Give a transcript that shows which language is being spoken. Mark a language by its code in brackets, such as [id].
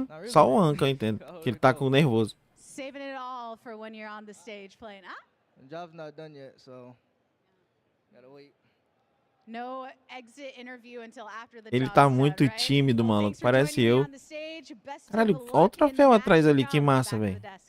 [pt] Só o Anka eu entendo, que ele tá com nervoso. [en] Saving it all for when you're on the stage playing. The job's not done yet, so gotta wait. No exit interview until after the [pt] Ele tá muito tímido, mano. Parece eu. Caralho, olha o troféu atrás ali, que massa, velho.